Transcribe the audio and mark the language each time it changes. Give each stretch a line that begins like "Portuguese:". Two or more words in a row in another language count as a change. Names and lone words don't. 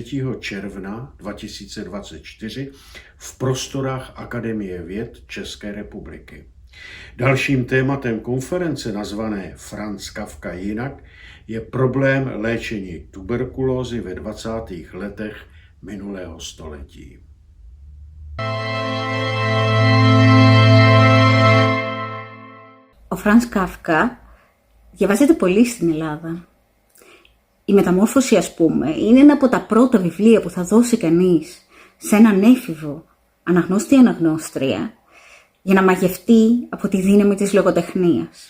Czech: června 2024, v prostorách Akademie věd České republiky. Dalším tématem konference, nazvané Franz Kafka jinak, je problém léčení tuberkulózy ve 20. letech minulého století.
Greek: Ο Φρανς Κάφκα διαβάζεται πολύ στην Ελλάδα. Η Μεταμόρφωση, ας πούμε, είναι ένα από τα πρώτα βιβλία που θα δώσει κανείς σε έναν έφηβο αναγνώστη ή αναγνώστρια για να μαγευτεί από τη δύναμη της λογοτεχνίας.